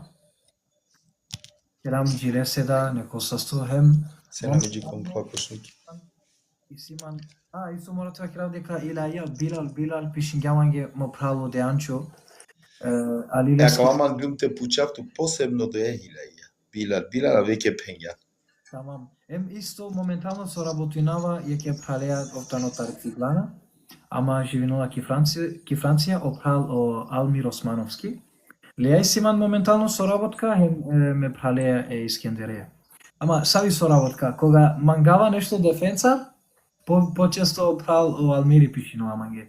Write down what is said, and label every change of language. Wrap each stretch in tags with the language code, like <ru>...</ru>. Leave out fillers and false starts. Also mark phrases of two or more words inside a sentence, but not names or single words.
<rom>Терами джилеседа неко састохем.</rom> <mk>Се намеѓи кон плакошники.</mk> <rom>Исиман, исто мора тоа крав дека илаја Билал пишингјаманге мо прало деанчо. Ако ама гумте пучавту посебно до илаја. Билал веќе пенја. Тамам. Исто моментално со работинава ќе пралеа овтано Тарциглана, ама живинала ки Франција опрал о Алмир Османовски. Леја Симан моментално со работка ме пралеа Искендерија. Ама сави со работка, кога мангава нешто дефенца, почесто опрал о Алмири пишингјаманге.</rom>